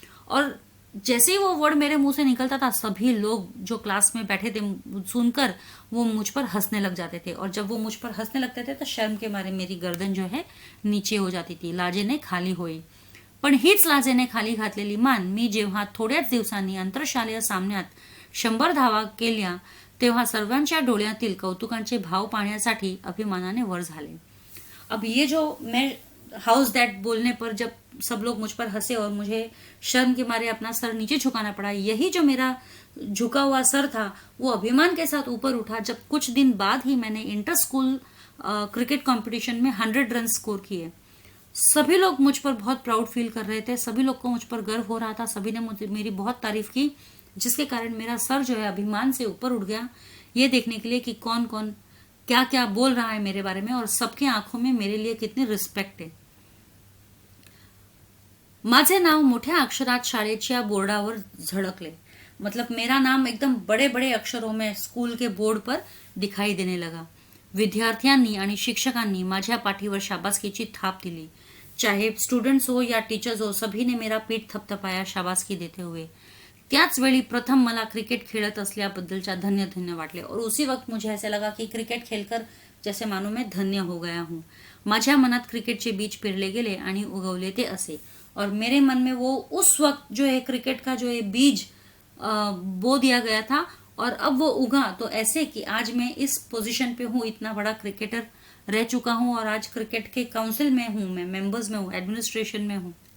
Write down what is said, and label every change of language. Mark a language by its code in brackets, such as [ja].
[hi] और जैसे ही वो वर्ड मेरे मुंह से निकलता था सभी लोग जो क्लास में बैठे थे सुनकर वो मुझ पर हंसने लग जाते थे. और जब वो मुझ पर हंसने लगते थे तो शर्म के मारे मेरी गर्दन जो है नीचे हो जाती थी. [mr] लाजेने खाली होई. पण हीच लाजेने खाली घातलेली मान मी जेव्हा थोड्याच दिवसांनी आंतरशालेय सामन्यात 100 धावा केल्या तेव्हा सर्वांच्या डोळ्यातील कौतुकांचे भाव पाहण्यासाठी अभिमानाने वर झाले. [hi] अब ये जो मैं हाउस दैट बोलने पर जब सब लोग मुझ पर हंसे और मुझे शर्म के मारे अपना सर नीचे झुकाना पड़ा, यही जो मेरा झुका हुआ सर था वो अभिमान के साथ ऊपर उठा जब कुछ दिन बाद ही मैंने इंटर स्कूल क्रिकेट कंपटीशन में 100 रन स्कोर किए. सभी लोग मुझ पर बहुत प्राउड फील कर रहे थे, सभी लोग को मुझ पर गर्व हो रहा था, सभी ने मुझे मेरी बहुत तारीफ की, जिसके कारण मेरा सर जो है अभिमान से ऊपर उठ गया ये देखने के लिए कि कौन कौन क्या क्या बोल रहा है मेरे बारे में और सबके आंखों में मेरे लिए कितनी रिस्पेक्ट है. [mr] माझे नाव मोठ्या अक्षरात शाळेच्या बोर्डावर झळकले. [hi] मतलब मेरा नाम एकदम बड़े बड़े अक्षरों में स्कूल के बोर्ड पर दिखाई देने लगा. [mr] विद्यार्थ्यांनी आणि शिक्षकांनी माझ्या पाठीवर शाबासकीची थाप दिली. [hi] चाहे स्टूडेंट्स हो या टीचर्स हो, सभी ने मेरा पीठ थपथपाया शाबासकी देते हुए. [mr] त्याच वेळी प्रथम मला क्रिकेट खेळत असल्याबद्दलच्या धन्य धन्य वाटले. [hi] और उसी वक्त मुझे ऐसे लगा कि क्रिकेट खेलकर जैसे मानो मैं धन्य हो गया हूँ. [mr] माझ्या मनात क्रिकेटचे बीज पेरले गेले आणि उगवले ते असे. [hi] और मेरे मन में वो उस वक्त जो है क्रिकेट का जो है बीज बो दिया गया था, और अब वो उगा तो ऐसे कि आज मैं इस पोजीशन पे हूँ, इतना बड़ा क्रिकेटर रह चुका हूँ, और आज क्रिकेट के काउंसिल में हूँ, मैं मेंबर्स में हूँ, एडमिनिस्ट्रेशन में हूँ.